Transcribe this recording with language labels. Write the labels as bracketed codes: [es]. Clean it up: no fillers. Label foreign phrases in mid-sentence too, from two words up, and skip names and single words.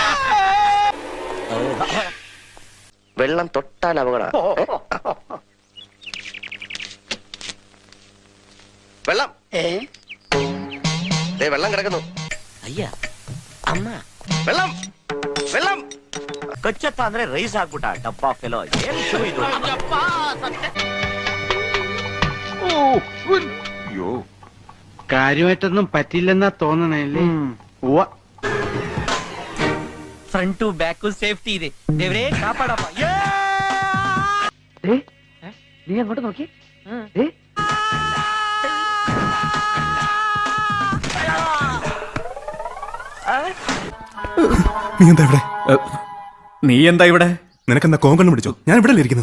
[ml] വെള്ളം തൊട്ടാൽ അപകട. വെള്ളം വെള്ളം കിടക്കുന്നു. അയ്യ അമ്മ വെള്ളം വെള്ളം കൊച്ചಪ್ಪ [kn] ಅಂದ್ರೆ ರೈಸ್ ಹಾಕ್ಬಿಟ್ಟ. ಡಬ್ಬಾ ಫೆಲೋ ಏನ್ ಶೂ ಇದು? [ml] കാര്യമായിട്ടൊന്നും പറ്റില്ലെന്നാ തോന്നണല്ലേ. [en] front back safety [kn] ಇದೆ. ದೇವ್ರೇ ಕಾಪಾಡಪ್ಪ. [ml] നീ അങ്ങോട്ട് നോക്കി. നീ എന്താ ഇവിടെ? നീ എന്താ ഇവിടെ? നിനക്കെന്താ കോങ്കണ്ണം പിടിച്ചോ? ഞാൻ ഇവിടെ ഇരിക്കുന്നു.